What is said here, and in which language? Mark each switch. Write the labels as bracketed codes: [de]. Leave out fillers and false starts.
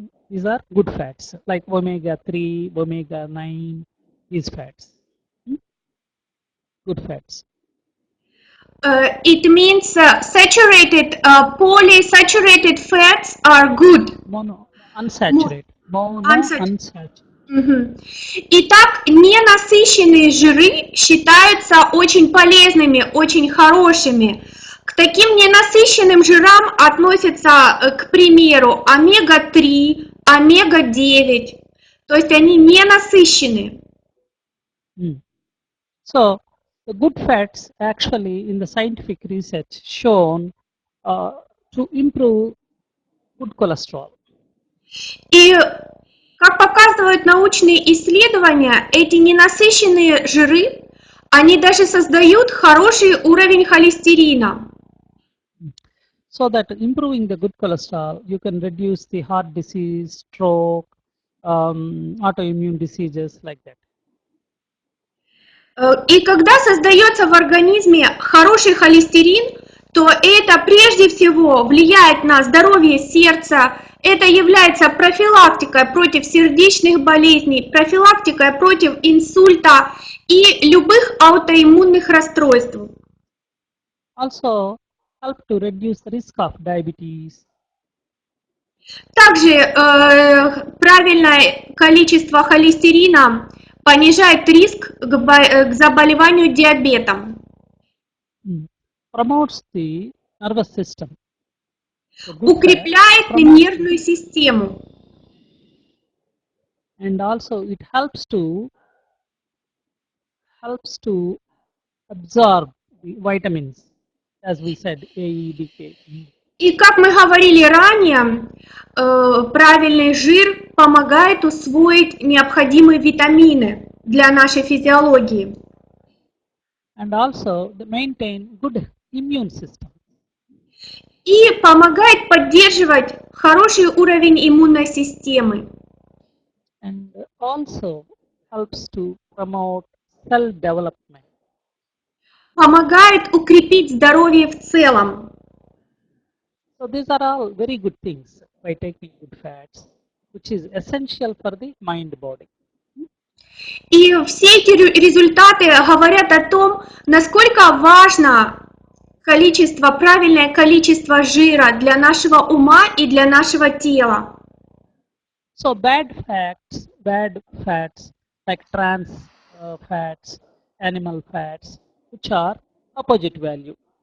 [en] These are good fats like omega-3, omega-9, these fats. Good fats. It means saturated, polysaturated fats are good. Unsaturated. Monounsaturated. [ru] Итак, ненасыщенные жиры считаются очень полезными, очень хорошими. К таким ненасыщенным жирам относятся, к примеру, омега-3, омега-9. То есть они ненасыщенные. [en] So, the good fats actually in the scientific research shown to improve good cholesterol. [ru] И как показывают научные исследования, эти ненасыщенные жиры, они даже создают хороший уровень холестерина. [en] So that improving the good cholesterol, you can reduce the heart disease, stroke, autoimmune diseases like that. [ru] И когда создается в организме хороший холестерин, то это прежде всего влияет на здоровье сердца, это является профилактикой против сердечных болезней, профилактикой против инсульта и любых аутоиммунных расстройств. [en] Also help to reduce the risk of diabetes. [ru] Также правильное количество холестерина понижает риск к заболеванию диабетом. [en] Promotes the nervous system. [ru] Укрепляет нервную систему. [en] And also it helps to absorb the vitamins, as we said, A, E, D, K. [ru] И как мы говорили ранее, правильный жир помогает усвоить необходимые витамины для нашей физиологии. [en] And also maintain good immune system. [ru] И помогает поддерживать хороший уровень иммунной системы. [en] And also helps to promote cell development. [ru] Помогает укрепить здоровье в целом. [en] So these are all very good things by taking good fats, which is essential for the mind-body. [ru] И все эти результаты говорят о том, насколько важно правильное количество жира для нашего ума и для нашего тела. [en] So bad fats like trans fats, animal fats, which are opposite value.